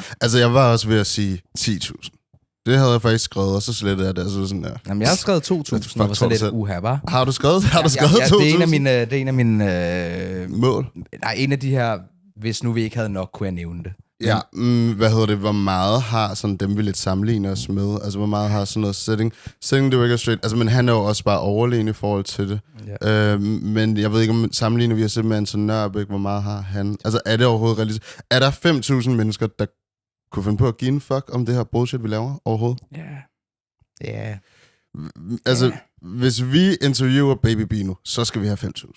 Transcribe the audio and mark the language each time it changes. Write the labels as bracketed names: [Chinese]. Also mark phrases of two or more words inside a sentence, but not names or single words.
[Danish] Altså, jeg var også ved at sige 10.000. Det havde jeg faktisk skrevet, og så slettede jeg det. Altså sådan der. Jamen, jeg har skrevet 2.000, og var så lidt uha, var. Har du skrevet 2.000? Det er en af mine... Mål? Nej, en af de her... Hvis nu vi ikke havde nok, kunne jeg nævne det. Ja, hvad hedder det? Hvor meget har sådan dem, vi lidt sammenligner os med? Altså, hvor meget har sådan noget [English] setting the record straight? [Danish] Altså, men han er jo også bare overlegen i forhold til det. Ja. Men jeg ved ikke, om sammenligner vi os selv med Anton Nørbæk, hvor meget har han? Altså, er det overhovedet realistisk? Er der 5.000 mennesker, der kunne finde på at give en fuck om det her bullshit, vi laver overhovedet? Ja. Ja. Altså, hvis vi interviewer Baby Bino, så skal vi have 5.000.